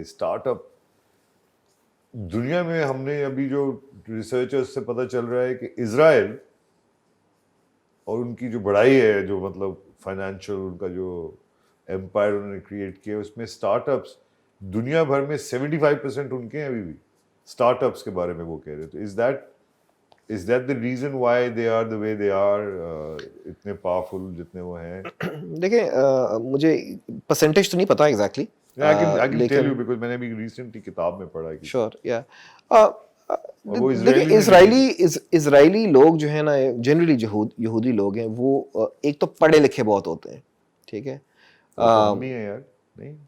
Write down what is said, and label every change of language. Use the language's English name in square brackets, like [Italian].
[Urdu] Start up دنیا میں, ہم نے ابھی جو ریسرچرز سے پتہ چل رہا ہے کہ اسرائیل اور ان کی جو بڑائی ہے, جو مطلب فائنینشیل ان کا جو ایمپائر انہوں نے کریٹ کیا, اس میں اسٹارٹ اپس دنیا بھر میں 75% ان کے ہیں ابھی بھی. اسٹارٹ اپس کے بارے میں وہ کہہ رہے. [English] تو is that the reason why they are the way they are, [Urdu] اتنے پاورفل جتنے وہ ہیں؟ دیکھیں مجھے پرسنٹیج تو نہیں پتا exactly, [English] I can tell you because [Urdu] میں نے بھی ریسنٹلی کتاب میں پڑھا ہے. شور یا دیکھیں اسرائیلی لوگ جو ہے نا, جنرلی یہودی لوگ ہیں, وہ ایک تو پڑھے لکھے بہت ہوتے ہیں, ٹھیک ہے. ہم بھی ہیں یار, نہیں